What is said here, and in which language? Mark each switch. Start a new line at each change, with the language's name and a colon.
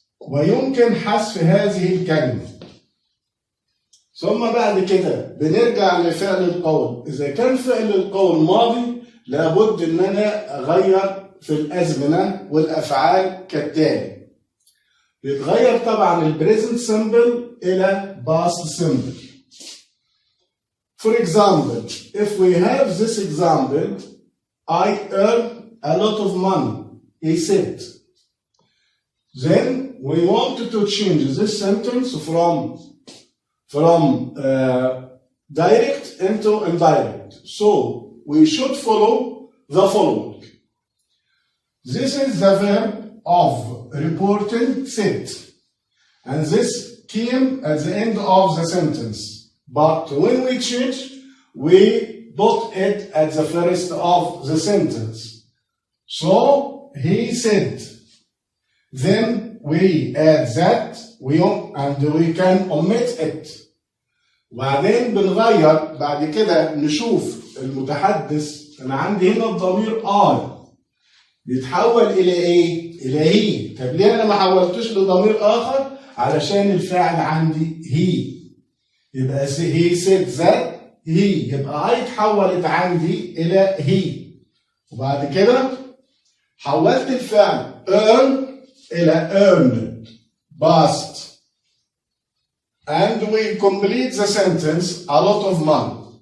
Arabic: ويمكن حذف هذه الكلمة. ثم بعد كده بنرجع لفعل القول. إذا كان فعل القول ماضي لابد إن أنا أغير في الأزمنة والأفعال كالتالي. بيتغير طبعا البريزنت سمبل إلى باست سمبل.
English: For example, if we have this example, I earn a lot of money, he said. Then we want to change this sentence from direct into indirect. So we should follow the following. This is the verb of reporting said, and this came at the end of the sentence. But when we change, we put it at the first of the sentence. So he said. Then we add that and we can omit it.
Arabic: وبعدين بنغير بعد كده نشوف المتحدث. انا عندي هنا الضمير I بيتحول الى ايه؟ الى هي. طب ليه انا ما حولتوش لضمير اخر؟ علشان الفاعل عندي هي. يبقى
English: he said that he،
Arabic: يبقى I اتحولت عندي الى هي. وبعد كده حولت الفعل
English: earn إلى earned past, and we complete the sentence a lot of money.